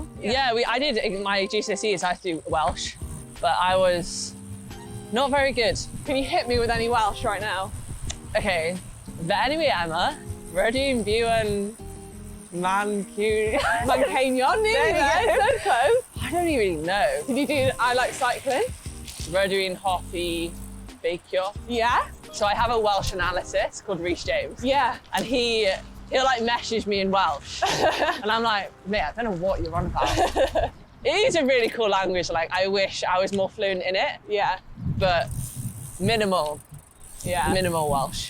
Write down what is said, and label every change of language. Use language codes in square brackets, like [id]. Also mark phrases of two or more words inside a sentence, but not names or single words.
[en] Yeah, I did my GCSEs, I had to do Welsh, but I was not very good. Can you hit me with any Welsh right now? [cy] Okay, Mae Emma, rydyn byw Manceinion, [en] There you go. so close. I don't even know. Did you do I like cycling? [cy] Rydyn hoffi beicio. [en] Yeah? So I have a Welsh analyst called Rhys James, Yeah. and he'll like message me in Welsh, and I'm like, mate, I don't know what you're on about. It is a really cool language. Like I wish I was more fluent in it, Yeah. but minimal Welsh.